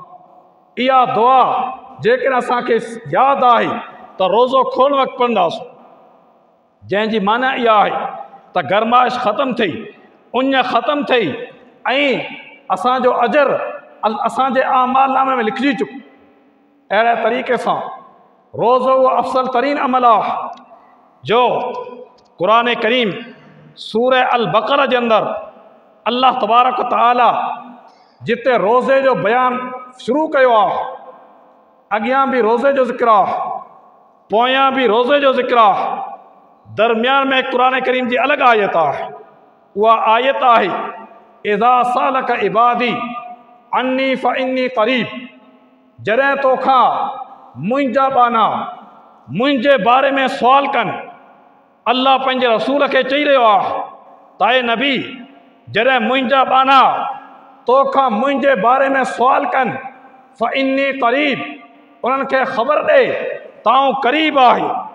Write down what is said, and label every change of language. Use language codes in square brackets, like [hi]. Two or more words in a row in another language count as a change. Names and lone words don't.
[sd] इहा दुआ जेकॾहिं असांखे यादि आहे त रोज़ो खोलण वक़्तु पढ़ंदासीं, जंहिंजी माना इहा आहे त गरमाइश ख़तमु थी, उञ ख़तमु थी ऐं असांजो अजर असांजे आमाल नामे में लिखिजी चुको। अहिड़े तरीक़े सां रोज़ो उहो अफ़सल तरीन अमल आहे जो [ar] القرآن الكريم [sd] सूरह अल बक़रा जे अंदरि अल्लाह [ar] تبارك وتعالى [sd] जिते रोज़े जो बयानु शुरू कयो आहे, अॻियां बि रोज़े जो ज़िक्र आहे, पोयां बि रोज़े जो ज़िक्र आहे, दरमियान में [ar] القرآن الكريم [sd] जी अलॻि आयत आहे। उहा आयत आहे, [ar] إذا سألك عبادي عني فإني قريب. [sd] जॾहिं तोखां मुंहिंजा बाना मुंहिंजे बारे में सुवाल कनि, अल्लाह पंहिंजे रसूल खे चई रहियो आहे त ऐं नबी, जॾहिं मुंहिंजा बाना तोखां मुंहिंजे बारे में सुवाल कनि, [ar] فإني قريب, [sd] उन्हनि खे ख़बर ॾे ताऊं क़रीब आहे।